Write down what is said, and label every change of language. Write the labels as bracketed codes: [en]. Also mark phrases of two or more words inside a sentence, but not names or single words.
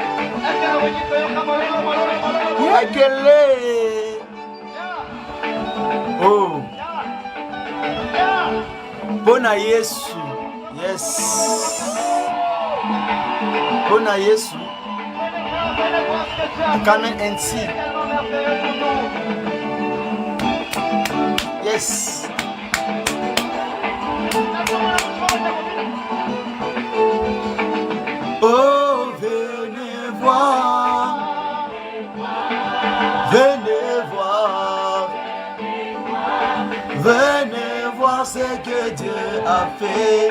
[ln] Yakele. [en] Oh. [ln] Bona Yesu. Yes. Bona Yesu. [en] Come and see. Yes. [fr] Oh, venez voir. Venez voir. Venez voir ce que Dieu a fait.